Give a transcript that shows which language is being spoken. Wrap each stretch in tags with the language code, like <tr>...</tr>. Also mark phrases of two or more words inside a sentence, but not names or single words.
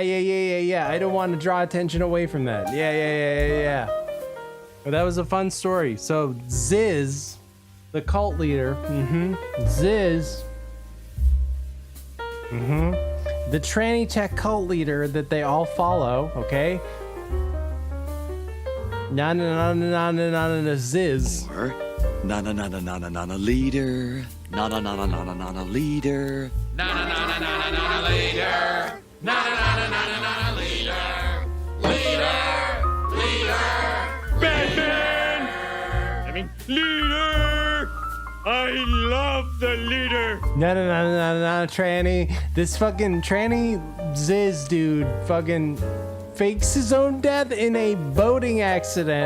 <en>I don't want to draw attention away from that. Yeah. But that was a fun story. So Ziz, the cult leader, Ziz, the tranny tech cult leader that they all follow, okay? Na Ziz. Or na leader. Na leader. Na leader. Na leader. Leader. Batman! I mean, leader! I love the leader! No, tranny. This fucking tranny Ziz dude fucking fakes his own death in a boating accident.</en>